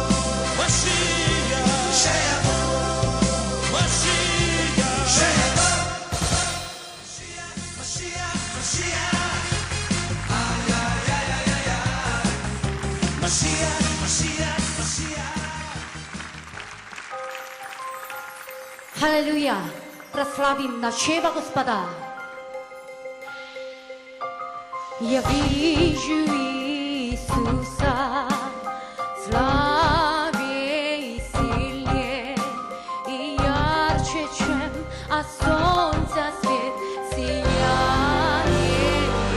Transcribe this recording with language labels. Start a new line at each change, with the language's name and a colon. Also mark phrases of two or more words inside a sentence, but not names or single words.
Hebrew: משיח, שיבוא. משיח, שיבוא. משיח, משיח. איי, איי, איי, איי, איי, איי. משיח, משיח, משיח.
Russian: Аллилуйя! Прославим нашего Господа! Я вижу Иисуса славнее и сильнее, и ярче, чем от солнца свет сияние.